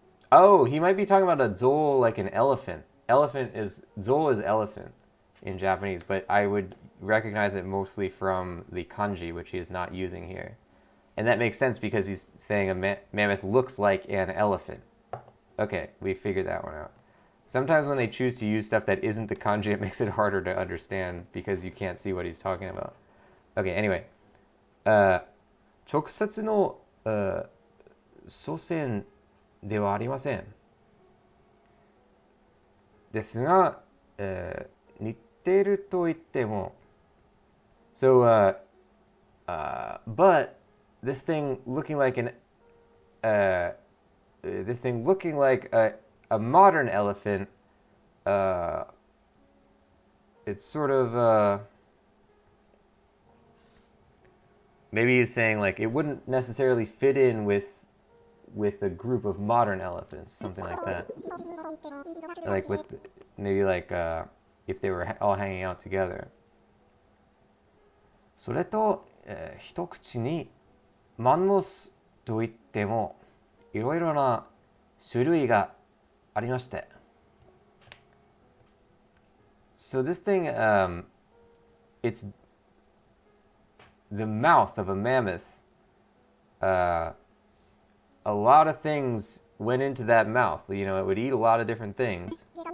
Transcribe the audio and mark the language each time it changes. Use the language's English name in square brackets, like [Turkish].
[English] Oh, he might be talking about a zool like an elephant. Zool is elephant in Japanese, but I would recognize it mostly from the kanji, which he is not using here. And that makes sense because he's saying a mammoth looks like an elephant. Okay, we figured that one out. Sometimes when they choose to use stuff that isn't the kanji, it makes it harder to understand because you can't see what he's talking about. Okay, anyway. [Japanese] 直接の祖先ではありません。ですが、似てると言っても [English] So, but this thing looking like a modern elephant, it's sort of maybe he's saying like it wouldn't necessarily fit in with a group of modern elephants, something like that. Like with maybe like if they were all hanging out together. [Japanese] それと、一口にマンモスといってもいろいろな種類がありまして。 [English] So this thing, it's the mouth of a mammoth. A lot of things went into that mouth. You know, it would eat a lot of different things.